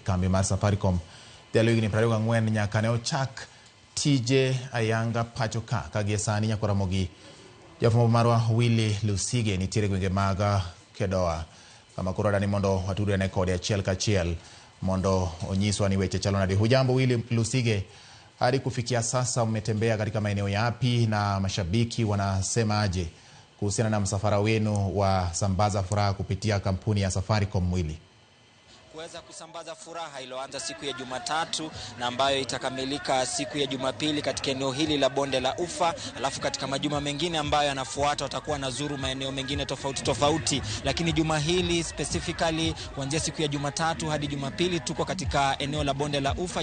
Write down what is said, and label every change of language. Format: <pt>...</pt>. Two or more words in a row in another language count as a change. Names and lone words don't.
<luo>Kambi mar Safaricom dhialo higni 24 nyaka ne ochak tije ayanga pacho ka gie sani nyaka ramogi jafwambo marwa Willy Lusige nitiere gwenge mag Kedoa kama koro dani mondo watudre ne kode achiel kachiel mondo onyiswa ni weche chalo nade.</luo> <sw>Hujambo Willy Lusige, hadi kufikia sasa umetembea katika maeneo yapi na mashabiki wanasema aje kuhusiana na msafara wenu wa sambaza furaha kupitia kampuni ya Safaricom Willy? Kuweza kusambaza furaha iliyoanza siku ya Jumatatu na ambayo itakamilika siku ya Jumapili katika eneo hili la Bonde la Ufa, alafu katika majuma mengine ambayo yanafuata watakuwa nazuru maeneo mengine tofauti, lakini juma hili specifically kuanzia siku ya Jumatatu hadi Jumapili tuko katika eneo la Bonde la Ufa.</sw>